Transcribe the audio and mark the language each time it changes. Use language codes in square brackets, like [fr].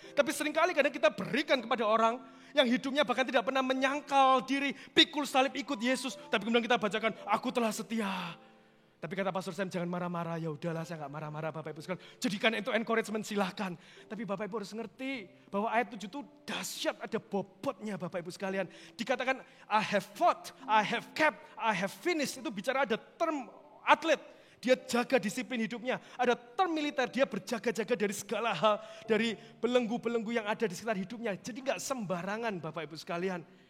[id] Tapi seringkali kadang kita berikan kepada orang yang hidupnya bahkan tidak pernah menyangkal diri, pikul salib ikut Yesus. Tapi kemudian kita bacakan, aku telah setia. Tapi kata Pastor Sam, jangan marah-marah. Ya udahlah, saya gak marah-marah Bapak Ibu sekalian. Jadikan itu encouragement, silahkan. Tapi Bapak Ibu harus ngerti bahwa ayat 7 itu dahsyat, ada bobotnya Bapak Ibu sekalian. [en] Dikatakan, I have fought, I have kept, I have finished. [id] Itu bicara ada term atlet. Dia jaga disiplin hidupnya. Ada term militer, dia berjaga-jaga dari segala hal. Dari belenggu-belenggu yang ada di sekitar hidupnya. Jadi gak sembarangan Bapak Ibu sekalian.